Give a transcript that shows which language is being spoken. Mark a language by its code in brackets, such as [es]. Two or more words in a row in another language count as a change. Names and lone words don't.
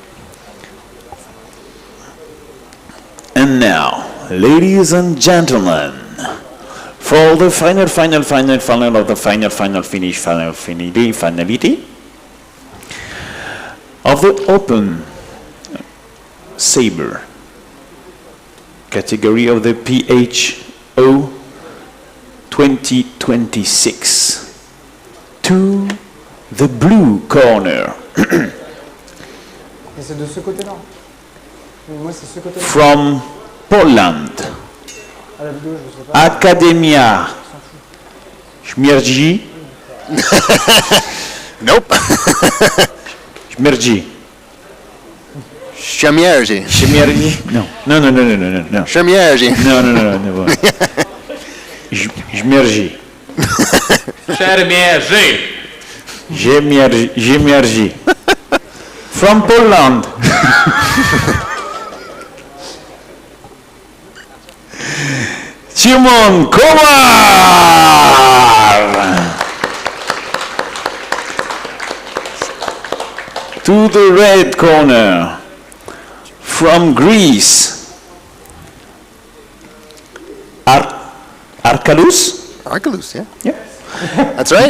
[en] And now, ladies and gentlemen, for the final of the final finish, finality of the Open Saber category of the PHO 2026 to the blue corner. [fr] Et c'est de ce côté-là. Moi, c'est ce côté-là. [en] From Poland, [fr] À la vidéo, je sais pas. [en] Academia Śmierci. Nope. Śmierci. Szemierzi. Śmierci. No. Szemierzi. No. Śmierci. Ziemierzi. From Poland. Szymon Kowal. To the red corner. From Greece. Arkalus? Arkalus, yeah. Yeah. That's right.